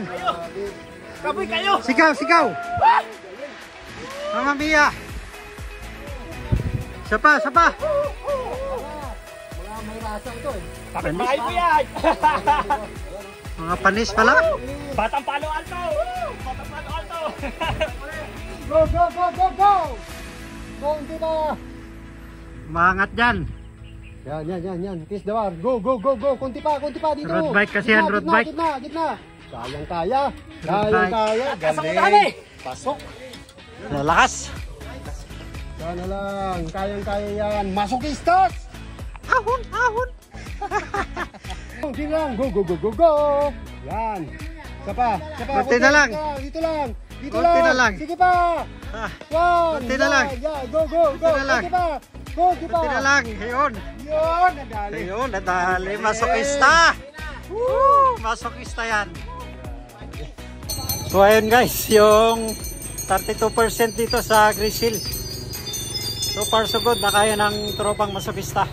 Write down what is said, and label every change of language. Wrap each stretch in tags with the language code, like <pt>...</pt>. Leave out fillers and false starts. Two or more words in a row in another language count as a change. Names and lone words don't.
<tl>Kapoy kayo. Sigaw, sigaw.</tl> <it>Mamma mia.</it> <tl>Sapa, sapa. Mga may rasa ito eh. Bakit bahay ko yan? Mga panis pala. Batang Palo Alto! Batang Palo Alto!</tl> <en>Go, go, go, go, go.</en> <tl>Konti pa. Maangat dyan. Yan.</tl> <en>Kiss the war. Go, go, go, go.</en> <tl>Konti pa dito.</tl> <en>Road bike</en> <tl>kasi yan,</tl> <en>road bike.</en> <tl>Gitna. Kayang kaya.</tl> <en>Road bike.</en> <tl>Galing. Pasok. Lalakas. Sana lang. Kayang kaya yan. Masokistas. Ahon, ahon. Konti lang.</tl> <en>Go, go, go, go, go.</en> <tl>Yan. Sapa. Konti na lang. Dito lang. Konti na lang. Sige pa. Ah, One. konti na lang.</tl> <en>Yeah. Go, go, go.</en> <tl>Konti na lang. Konti pa. Konti pa. Konti na lang. Ayun. Yun. Nadali. Ayun, nadali. Masokista. Woo! Masokista yan. So ayun guys, yung 32% dito sa Grisil.</tl> <en>So far so good,</en> <tl>nakaya ng tropang masokista.</tl>